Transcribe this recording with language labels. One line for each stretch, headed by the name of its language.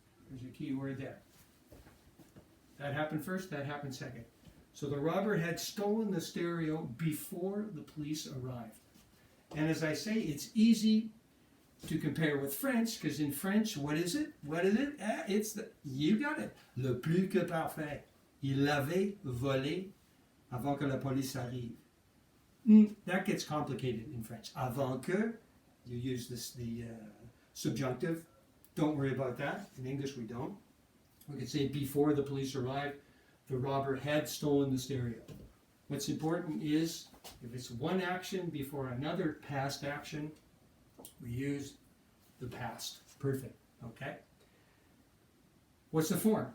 English: There's a key word there. That happened first, that happened second. So the robber had stolen the stereo before the police arrived. And as I say, it's easy to compare with French, because in French, what is it? What is it? You got it. Le plus que parfait.
French: Il l'avait volé avant que la police arrive.
English: That gets complicated in French. Avant que, you use the subjunctive. Don't worry about that. In English, we don't. We could say before the police arrived, the robber had stolen the stereo. What's important is, if it's one action before another past action, we use the past perfect, okay? What's the form?